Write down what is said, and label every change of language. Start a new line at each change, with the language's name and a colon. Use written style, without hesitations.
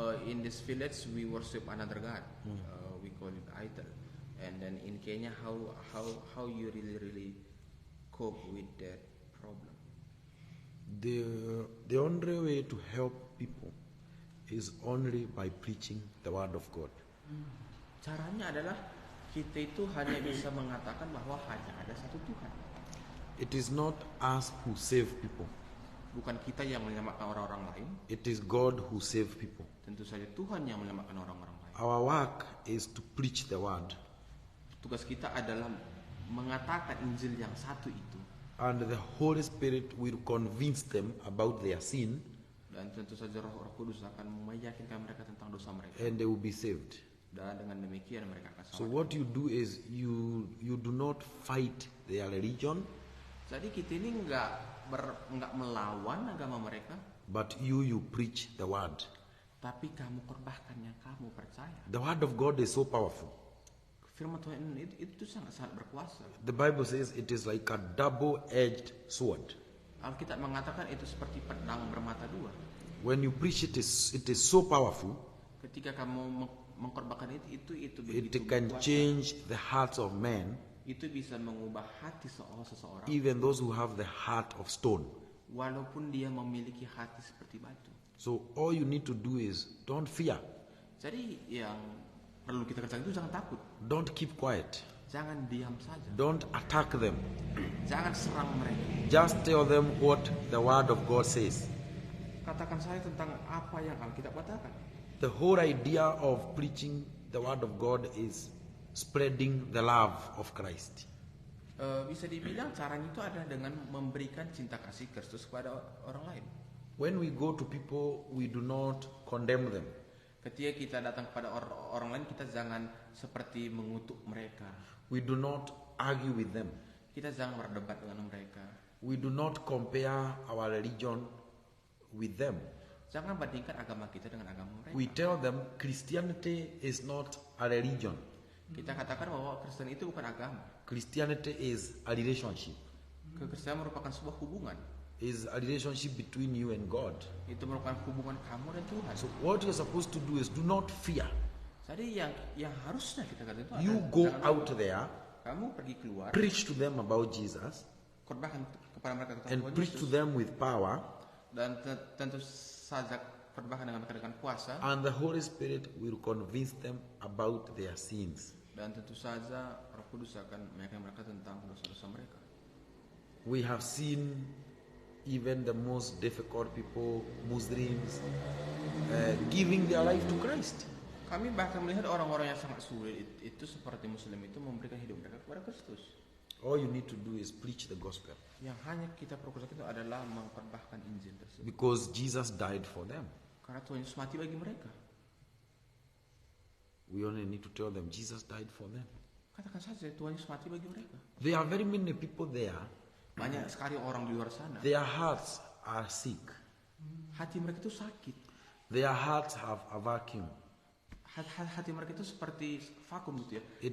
English: In this village we worship another god. We call it idol. And then in Kenya, how you really cope with that problem? The only way to help people is only by preaching the word of God.
Indonesian: Caranya adalah kita itu hanya bisa mengatakan bahwa hanya ada satu Tuhan.
English: It is not us who save people.
Indonesian: Bukan kita yang menyelamatkan orang-orang lain.
English: It is God who save people.
Indonesian: Tentu saja Tuhan yang menyelamatkan orang-orang lain.
English: Our work is to preach the word.
Indonesian: Tugas kita adalah mengatakan Injil yang satu itu.
English: And the Holy Spirit will convince them about their sin.
Indonesian: Dan tentu saja Roh Kudus akan meyakinkan mereka tentang dosa mereka.
English: And they will be saved.
Indonesian: Dan dengan demikian mereka akan selamat.
English: So what you do is you do not fight their religion.
Indonesian: Jadi kita ini nggak melawan agama mereka.
English: But you preach the word.
Indonesian: Tapi kamu korbankan yang kamu percaya.
English: The word of God is so powerful.
Indonesian: Firman Tuhan itu sangat berkuasa.
English: The Bible says it is like a double-edged sword.
Indonesian: Alkitab mengatakan itu seperti pedang bermata dua.
English: When you preach it is so powerful.
Indonesian: Ketika kamu mengkorbankan itu
English: It
Indonesian: begitu
English: can
Indonesian: berkuasa.
English: change the hearts of men,
Indonesian: Itu bisa mengubah hati seseorang.
English: even those who have the heart of stone.
Indonesian: Walaupun dia memiliki hati seperti batu.
English: So all you need to do is don't fear.
Indonesian: Jadi yang perlu kita kerjakan itu jangan takut.
English: Don't keep quiet.
Indonesian: Jangan diam saja.
English: Don't attack them.
Indonesian: Jangan serang mereka.
English: Just tell them what the Word of God says.
Indonesian: Katakan saya tentang apa yang Alkitab katakan.
English: The whole idea of preaching the Word of God is spreading the love of Christ.
Indonesian: Bisa dibilang caranya itu adalah dengan memberikan cinta kasih Kristus kepada orang lain.
English: When we go to people, we do not condemn them.
Indonesian: Ketika kita datang kepada orang lain, kita jangan seperti mengutuk mereka.
English: We do not argue with them.
Indonesian: Kita jangan berdebat dengan mereka.
English: We do not compare our religion with them.
Indonesian: Jangan bandingkan agama kita dengan agama mereka.
English: We tell them Christianity is not a religion.
Indonesian: Kita katakan bahwa Kristen itu bukan agama.
English: Christianity is a relationship.
Indonesian: Kekristenan merupakan sebuah hubungan.
English: Is a relationship between you and God.
Indonesian: Itu merupakan hubungan kamu dan Tuhan.
English: So what you're supposed to do is do not fear.
Indonesian: Jadi yang harusnya kita katakan itu
English: You
Indonesian: adalah
English: go
Indonesian: jangan
English: out
Indonesian: takut.
English: there,
Indonesian: Kamu pergi keluar,
English: preach to them about Jesus,
Indonesian: khotbahkan kepada mereka tentang
English: and
Indonesian: Tuhan
English: preach to
Indonesian: Yesus.
English: them with power,
Indonesian: Dan tentu saja khotbahkan dengan mereka dengan kuasa.
English: and the Holy Spirit will convince them about their sins.
Indonesian: Dan tentu saja Roh Kudus akan menyampaikan mereka tentang dosa-dosa mereka.
English: We have seen even the most difficult people, Muslims, giving their life to Christ.
Indonesian: Kami bahkan melihat orang-orang yang sangat sulit itu seperti Muslim itu memberikan hidup mereka kepada Kristus.
English: All you need to do is preach the gospel
Indonesian: Yang hanya kita perlu kerjakan itu adalah mengkhotbahkan Injil tersebut.
English: because Jesus died for them.
Indonesian: Karena Tuhan Yesus mati bagi mereka.
English: We only need to tell them Jesus died for them.
Indonesian: Katakan saja Tuhan Yesus mati bagi mereka.
English: There are very many people there.
Indonesian: Banyak sekali orang di luar sana.
English: Their hearts are sick.
Indonesian: Hati mereka itu sakit.
English: Their hearts have a vacuum.
Indonesian: Hati mereka itu seperti vakum gitu ya.